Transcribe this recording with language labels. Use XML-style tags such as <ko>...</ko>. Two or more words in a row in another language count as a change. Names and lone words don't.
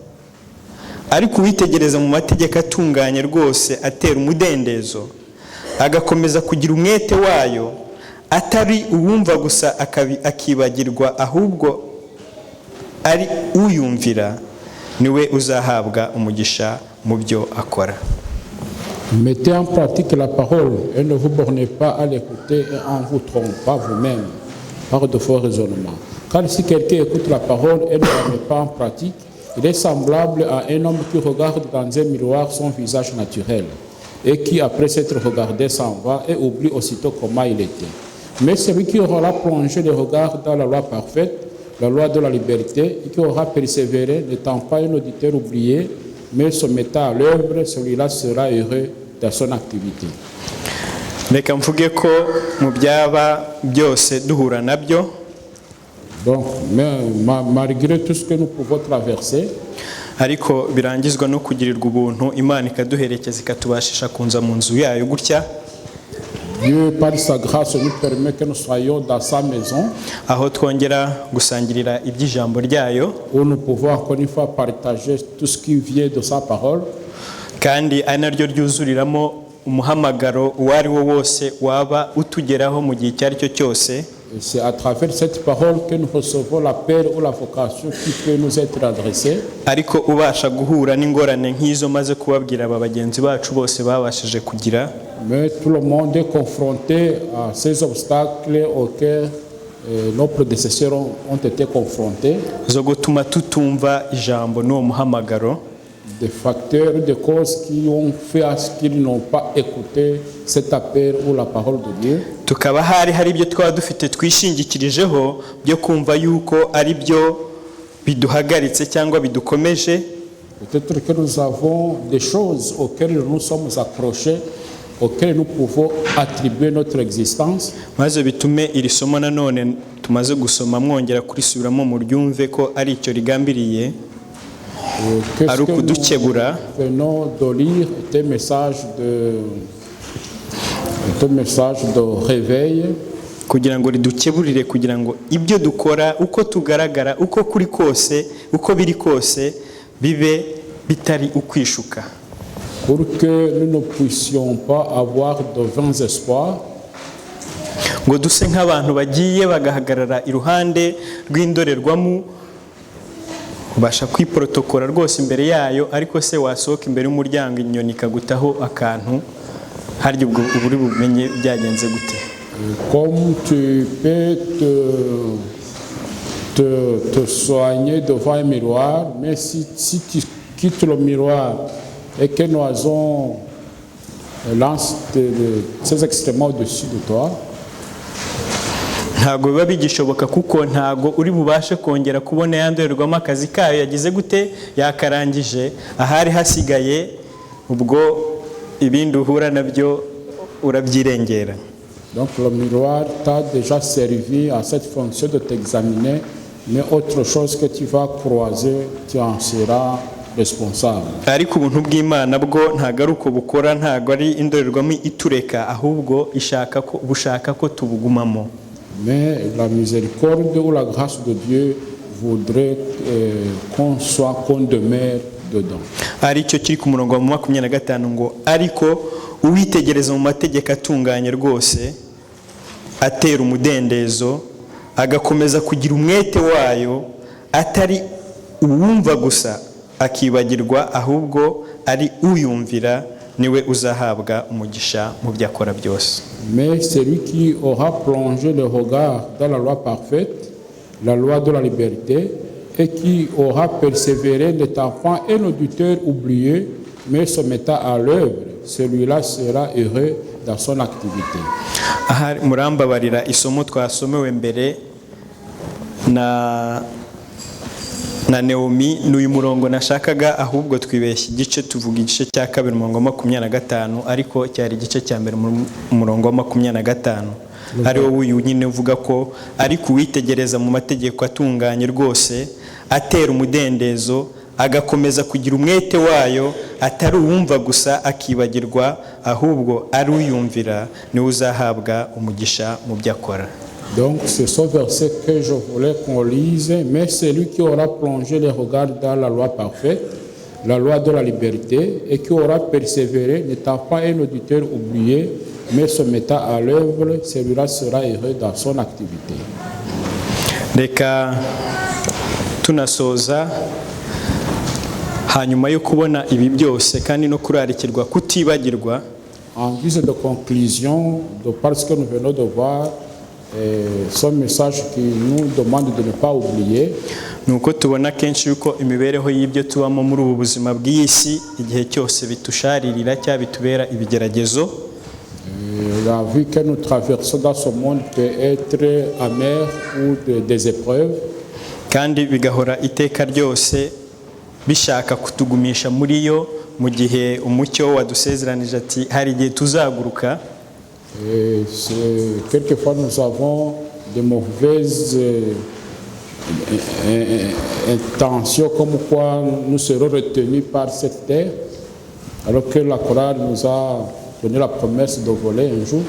<rw>Ariko uwitegereza mu mategeko atunganye rwose atera umudendezo, agakomeza kugira umwete wayo, atari uwumva gusa akibagirwa, ahubwo ari uyumvira, niwe uzahabwa umugisha mu byo akora.</rw> <fr>Mettez en pratique la parole et ne vous bornez pas à l'écouter et en vous trompant vous-même par de faux raisonnements. Car si quelqu'un écoute la parole et ne la met pas en pratique, il est semblable à un homme qui regarde dans un miroir son visage naturel et qui, après s'être regardé, s'en va et oublie aussitôt comment il était. Mais celui qui aura plongé le regard dans la loi parfaite, la loi de la liberté, et qui aura persévéré, n'étant pas un auditeur oublié, mais se mettant à l'œuvre, celui-là sera heureux dans son activité.</fr> <rw>Reka mvuge ko mu byaba byose duhura nabyo,</rw> <fr>Donc, malgré tout ce que nous pouvons traverser,</fr> <rw>ariko birangizwa no kugirirwa ubuntu Imana ikaduherekeza ikatubashisha kunza mu nzu yayo gutya,</rw> <fr>Dieu, par sa grâce, nous permet que nous soyons dans sa maison,</fr> <rw>aho twongera gusangirira iby'ijambo ryayo,</rw> <fr>où nous pouvons encore une fois partager tout ce qui vient de sa parole.</fr> <rw>kandi ari naryo ryuzuriramo umuhamagaro uwo ari wo wose waba utugeraho mu gihe icyo ari cyo cyose.</rw> <fr>Et c'est à travers cette parole que nous recevons l'appel ou la vocation qui peut nous être adressée.</fr> <rw>Ariko ubasha guhura n'ingorane nk'izo maze kubabwira aba bagenzi bacu bose babashije kugira,</rw> <fr>Mais tout le monde est confronté à ces obstacles auxquels nos prédécesseurs ont été confrontés.</fr> <rw>zo gutuma tutumva ijambo n'uwo muhamagaro,</rw> <fr>Des facteurs, des causes qui ont fait à ce qu'ils n'ont pas écouté cet appel ou la parole de Dieu.</fr> <rw>tukaba hari ibyo twaba dufite twishingikirijeho byo kumva yuko ari byo biduhagaritse cyangwa bidukomeje.</rw> <fr>Peut-être que nous avons des choses auxquelles nous sommes accrochés, auxquelles nous pouvons attribuer notre existence.</fr> <rw>Maze bitume iri somo nanone tumaze gusoma mwongera kurisubiramo mu ryumve ko ari icyo rigambiriye.</rw> <fr>Qu'est-ce ari que ukudukebura nous venons de lire est un message de réveil</fr> <rw>kugira ngo ridukeburire kugira ngo ibyo dukora uko tugaragara uko kuri kose uko biri kose bibe bitari ukwishuka,</rw> <fr>pour que nous ne puissions pas avoir de vains espoirs,</fr> <rw>ngo duse nk'abantu bagiye bagahagarara iruhande rw'indorerwamo ubasha kwiprotokora rwose imbere yayo, ariko se wasohoka imbere y'umuryango inyoni ikagutaho akantu, harya ubwo uburi bumenye byagenze gute?</rw> <fr>comme tu peux te soigner devant un miroir, mais si tu quittes le miroir et qu'un oiseau lance ses excréments au-dessus de toi,</fr> <rw>ntago biba bigishoboka kuko ntago uri bubashe kongera kubona yandorerwamo akazi kayo yagize gute yakarangije, ahari hasigaye ubwo ibindi uhura nabyo urabyirengera.</rw> <fr>donc le miroir t'a déjà servi à cette fonction de t'examiner, mais autre chose que tu vas croiser, tu en seras responsable.</fr> <rw>Ariko ubuntu bw'Imana bwo ntago ari uko bukora, ntago ari indorerwamo itureka, ahubwo bushaka ko tubugumamo.</rw> <fr>Mais la miséricorde ou la grâce de Dieu voudrait qu'on demeure dedans.</fr> <rw>Aricyo kiri ku murongo wa 25 ngo ariko uwitegereza mu mategeko atunganye rwose atera umudendezo agakomeza kugira umwete wayo, atari uwumva gusa akibagirwa, ahubwo ari uyumvira, niwe uzahabwa umugisha mu byo akora byose.</rw> <fr>Mais celui qui aura plongé le regard dans la loi parfaite, la loi de la liberté, et qui aura persévéré n'étant point un auditeur oublié, mais se mettant à l'œuvre, celui-là sera heureux dans son activité.</fr> <rw>Aha murambabarira isomo twasomewe mbere na Naomi n'uyu murongo nashakaga, ahubwo twibeshye igice, tuvuga igice cya 2 murongo wa 25, ariko cyari igice cya mbere murongo wa 25, ari wo uyu nyine uvuga ko ariko uwitegereza mu mategeko atunganye rwose atera umudendezo agakomeza kugira umwete wayo, atari uwumva gusa akibagirwa, ahubwo ari uyumvira, niwe uzahabwa umugisha mu byo akora.</rw> <fr>Donc c'est ce verset que je voulais qu'on lise, mais celui qui aura plongé les regards dans la loi parfaite, la loi de la liberté, et qui aura persévéré, n'étant pas un auditeur oublié, mais se mettant à l'œuvre, celui-là sera heureux dans son activité.</fr> <rw>Reka tunasoza hanyuma yo kubona ibi byose kandi no kurarikirwa kutibagirwa.</rw> <fr>En guise de conclusion, de par ce que nous venons de voir, ce message qui nous demande de ne pas oublier,</fr> <rw>nuko tubona kenshi yuko imibereho y'ibyo tubamo muri ubu buzima bw'isi igihe cyose bitusharirira cyangwa bitubera ibigeragezo.</rw> <fr>La vie que nous traversons dans ce monde peut être amère ou des épreuves.</fr> <rw>Kandi bigahora iteka ryose bishaka kutugumisha muri yo, mu gihe umucyo wadusezeranije ati hari igihe tuzaguruka.</rw> <fr>Quelquefois nous avons de mauvaises intentions, comme quoi nous serons retenus par cette terre, alors que la chorale nous a donné la promesse de voler un jour.</fr>